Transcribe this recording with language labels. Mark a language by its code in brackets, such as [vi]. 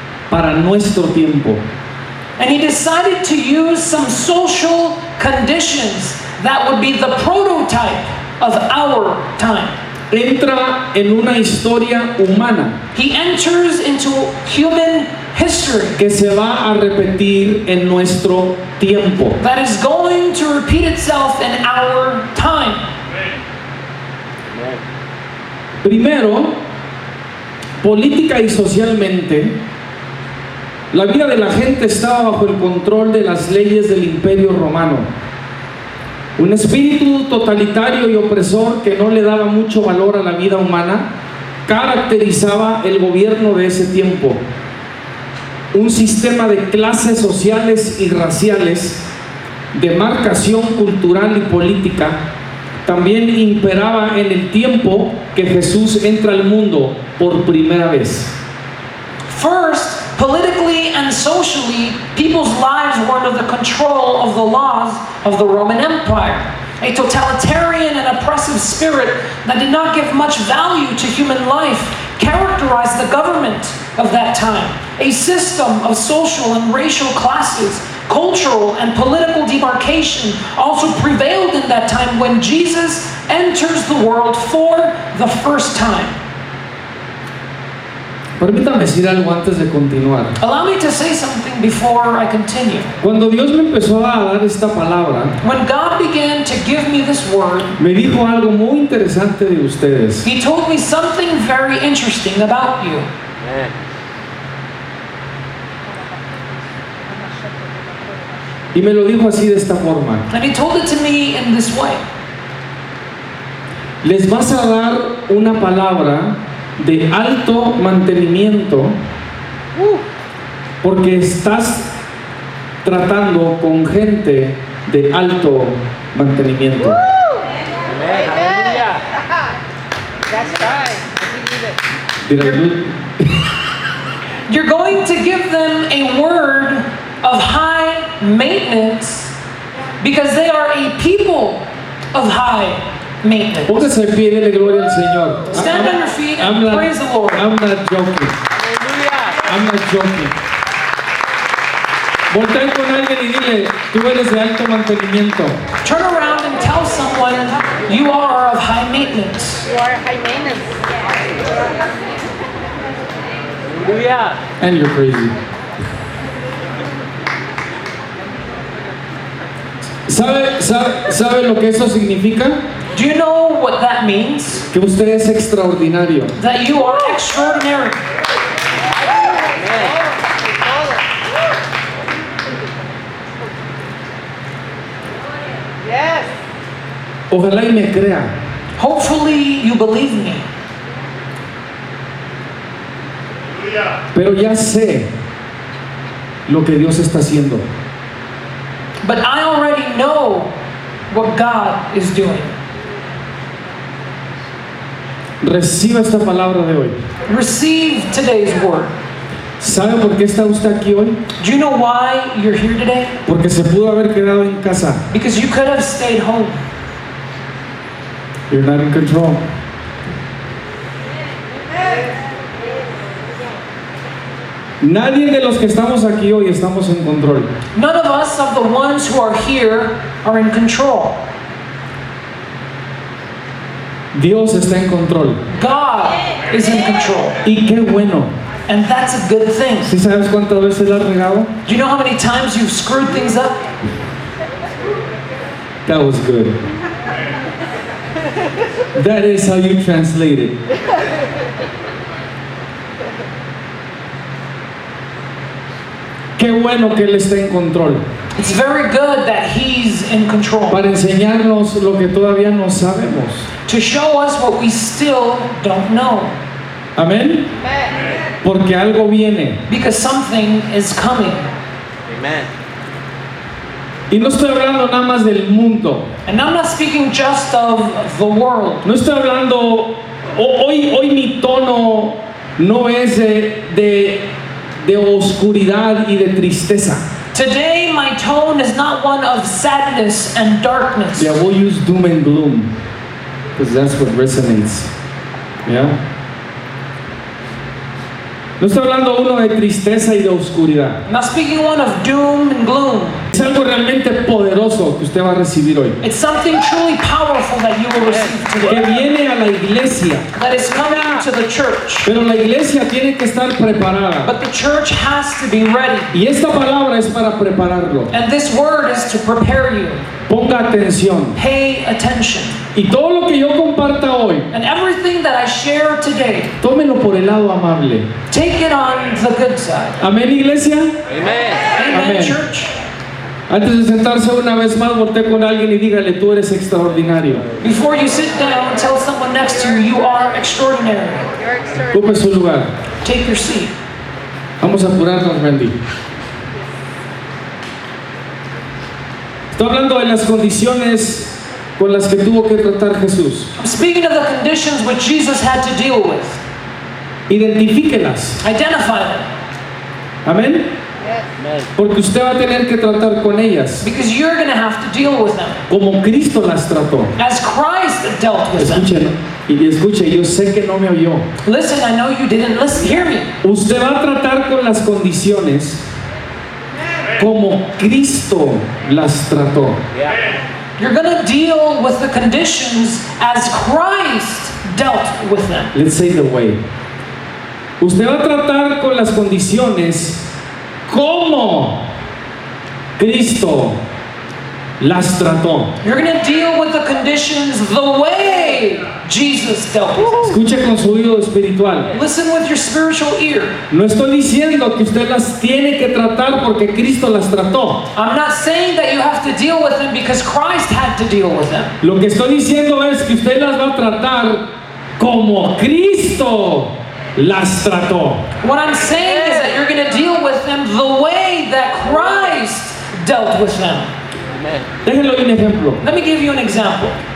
[es] para nuestro tiempo. [en] And he decided to use some social conditions that would be the prototype of our time. [es] Entra en una historia humana [en] He enters into human history [es] que se va a repetir en nuestro tiempo. [en] that is going to repeat itself in our time. [es] Primero, política y socialmente, la vida de la gente estaba bajo el control de las leyes del Imperio Romano. Un espíritu totalitario y opresor que no le daba mucho valor a la vida humana caracterizaba el gobierno de ese tiempo. Un sistema de clases sociales y raciales, de marcación cultural y política, también imperaba en el tiempo que Jesús entra al mundo por primera vez. [en] First, politically and socially, people's lives were under the control of the laws of the Roman Empire. A totalitarian and oppressive spirit that did not give much value to human life characterized the government of that time. A system of social and racial classes, cultural and political demarcation also prevailed in that time when Jesus enters the world for the first time. [es] Permítame decir algo antes de continuar. [en] Allow me to say something before I continue. [es] Cuando Dios me empezó a dar esta palabra, [en] When God began to give me this word, [es] me dijo algo muy interesante de ustedes. [en] He told me something very interesting about you. [es] Y me lo dijo así de esta forma. [en] And He told it to me in this way. [es] Les vas a dar una palabra de alto mantenimiento porque estás tratando con gente de alto mantenimiento. [en] That's right. Did I do- You're going to give them a word of high maintenance because they are a people of high maintenance. [es] Póngase de pie, dele gloria al Señor. [en] Stand on your feet and praise the Lord. I'm not joking. I'm not joking. [es] Voltea con alguien y dile, tú eres de alto mantenimiento. [en] Turn around and tell someone you are of high maintenance. You are high maintenance. And you're crazy. [es] ¿Sabe lo que eso significa? [en] Do you know what that means? [es] Que usted es extraordinario. [en] That you are extraordinary. Yes. [es] Ojalá y me crea. [en] Hopefully you believe me. [es] Pero ya sé lo que Dios está haciendo. [en] But I already know what God is doing. [es] Reciba esta palabra de hoy. [en] Receive today's word. [es] ¿Sabe por qué está usted aquí hoy? [en] Do you know why you're here today? [es] Porque se pudo haber quedado en casa. [en] Because you could have stayed home. You're not in control. [es] Nadie de los que estamos aquí hoy estamos en control. [en] None of us, of the ones who are here, are in control. [es] Dios está en control. [en] God is in control. [es] Y qué bueno. [en] And that's a good thing. [es] ¿Sí sabes cuántas veces la has regado? [en] Do you know how many times you've screwed things up? That was good. That is how you translate it. [es] Qué bueno que Él está en control. [en] It's very good that He's in control. [es] Para enseñarnos lo que todavía no sabemos. [en] To show us what we still don't know. [es] Amén. Porque algo viene. [en] Because something is coming. Amen. [es] Y no estoy hablando nada más del mundo. [en] And I'm not speaking just of the world. [es] No estoy hablando. Hoy mi tono no es de oscuridad y de tristeza. [en] Today, my tone is not one of sadness and darkness. Yeah, we'll use doom and gloom because that's what resonates. Yeah. [es] No estoy hablando uno de tristeza y de oscuridad. [en] I'm not speaking one of doom and gloom. [es] Es algo realmente poderoso que usted va a recibir hoy. [en] It's something truly powerful that you will receive [es] Que [en] today. [es] viene a la iglesia. [en] That is coming to the church. [es] Pero la iglesia tiene que estar preparada. [en] But the church has to be ready. [es] Y esta palabra es para prepararlo. [en] And this word is to prepare you. [es] Ponga atención. [en] Pay attention. [es] Y todo lo que yo comparta hoy, [en] And everything that I share today, [es] tómelo por el lado amable. [en] take it on the good side. [es] Amén, iglesia. [en] Amen. Amen, Amen. church. [es] Antes de sentarse una vez más, voltee con alguien y dígale, tú eres extraordinario. [en] Before you sit down, tell someone next to you, you are extraordinary. You're extraordinary. [es] Ocupe su lugar. [en] Take your seat. [es] Vamos a apurarnos, Randy. Estoy hablando de las condiciones con las que tuvo que tratar Jesús. [en] I'm speaking of the conditions which Jesus had to deal with. [es] Identifíquelas. [en] Identify them. [es] Amén. [en] Yes. [es] Porque usted va a tener que tratar con ellas [en] Because you're going to have to deal with them. [es] como Cristo las trató. [en] As Christ dealt with them. [es] Escuche, y escuche, yo sé que no me oyó. [en] Listen, I know you didn't listen. Hear me. [es] Usted va a tratar con las condiciones como Cristo las trató. [en] You're going to deal with the conditions as Christ dealt with them. Let's say the way. [es] Usted va a tratar con las condiciones como Cristo las trató. [en] You're going to deal with the conditions the way Jesus dealt with them. [es] Escuche con su oído espiritual. [en] Listen with your spiritual ear. [es] No estoy diciendo que usted las tiene que tratar porque Cristo las trató. [en] I'm not saying that you have to deal with them because Christ had to deal with them. [es] Lo que estoy diciendo es que usted las va a tratar como Cristo las trató. [en] What I'm saying is that you're going to deal with them the way that Christ dealt with them. [es] Déjenle un ejemplo. [en] Let me give you an example.